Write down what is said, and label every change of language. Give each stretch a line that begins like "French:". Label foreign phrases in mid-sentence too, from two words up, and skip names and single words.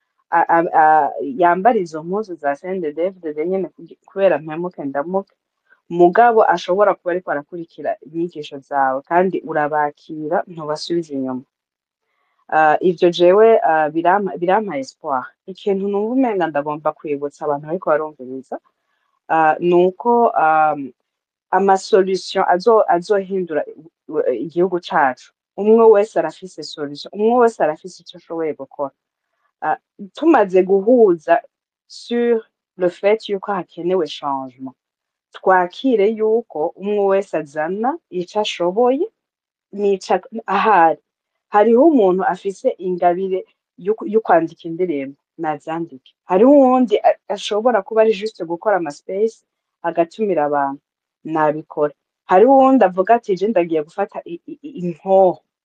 Rundi: yambara izo mpuzu za CNDD-FDD nyene kubera mpemuke ndamuke mugabo ashobora kuba ariko arakurikira inyigisho zawe kandi urabakira ntubasubiza inyuma ivyo jewe birampa espoir ikintu numva umenga ndagomba kwibutsa abantu bariko barumviriza nuko amasolution azohindura igihugu cacu umwe wese arafise solution umwe wese arafise ico ashoboye gukora tumaze guhuza
French: sur le fait
Rundi: yuko hakenewe changement twakire yuko umwe wese azana ico ashoboye nica ahari hariho umuntu afise ingabire yo kwandika indirimbo nazandike hariho uwundi ashobora kuba ari juste gukora amaspace agatumira abantu nabikora hariho uwundi avuga ati je ndagiye gufata inkoho